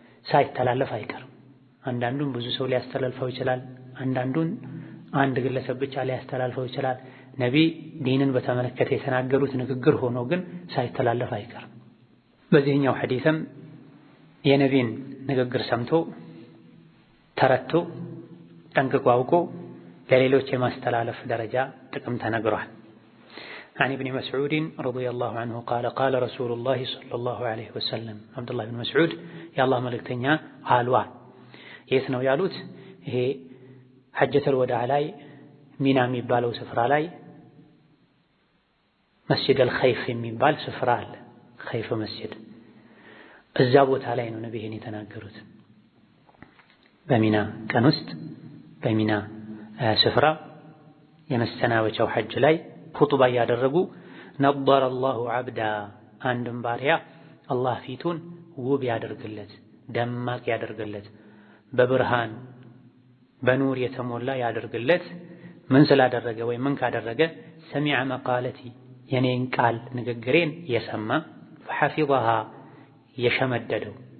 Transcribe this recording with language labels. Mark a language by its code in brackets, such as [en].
[am] ሳይተላለፍ አይቀርም። አንዳንዱን ብዙ ሰው ሊያስተላልፈው ይችላል፣ አንዳንዱን አንድ ግለሰብ ብቻ ሊያስተላልፈው ይችላል። ነቢ ዲንን በተመለከተ የተናገሩት ንግግር ሆኖ ግን ሳይተላለፍ አይቀርም። በዚህኛው ሐዲስም የነቢን ንግግር ሰምቶ ተረድቶ ጠንቅቆ አውቆ [ar] ለሌሎች የማስተላለፍ ደረጃ ጥቅም ተነግሯል። عن ابن مسعود رضي الله عنه قال قال رسول الله صلى الله عليه وسلم عبد الله بن مسعود يا الله [am] መልእክተኛ አሏል። የት ነው ያሉት? ይሄ ሐጀተል ወዳዕ ላይ ሚና የሚባለው ስፍራ ላይ መስጂድ አልኸይፍ የሚባል ስፍራ አለ። ኸይፍ መስጂድ እዛ ቦታ ላይ ነው ነብዩን የተናገሩት። በሚና ቀን ውስጥ በሚና ስፍራ የመሰናበቻው ሐጅ ላይ ኹጥባ ያደረጉ ነበር አላሁ ዐብዳ አንድም ባሪያ አላህ ፊቱን ውብ ያደርግለት ደማቅ ያደርግለት በብርሃን በኑር የተሞላ ያደርግለት ምን ስላደረገ ወይ ምን ካደረገ ሰሚዐ መቃለቲ የኔን ቃል ንግግሬን የሰማ ፈሐፊظሃ የሸመደደው